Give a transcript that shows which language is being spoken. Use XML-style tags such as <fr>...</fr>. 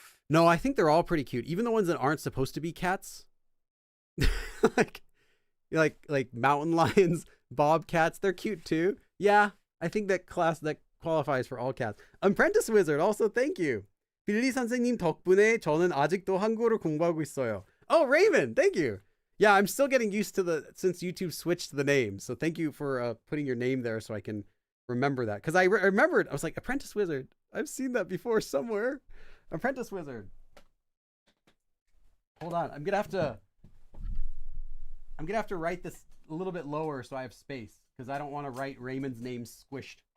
<en>No, I think they're all pretty cute. Even the ones that aren't supposed to be cats. like mountain lions, bobcats, they're cute too. Yeah, I think that qualifies for all cats. Apprentice Wizard, also thank you.</en> <ko>빌리 선생님 덕분에 저는 아직도 한국어를 공부하고 있어요.</ko> <en>Oh, Raymond, thank you. Yeah, I'm still getting used to since YouTube switched the name. So thank you for putting your name there so I can remember that. Because I remembered, I was like, Apprentice Wizard. I've seen that before somewhere. Apprentice Wizard. Hold on, I'm gonna have to write this a little bit lower so I have space because I don't want to write Raymond's name squished.</en>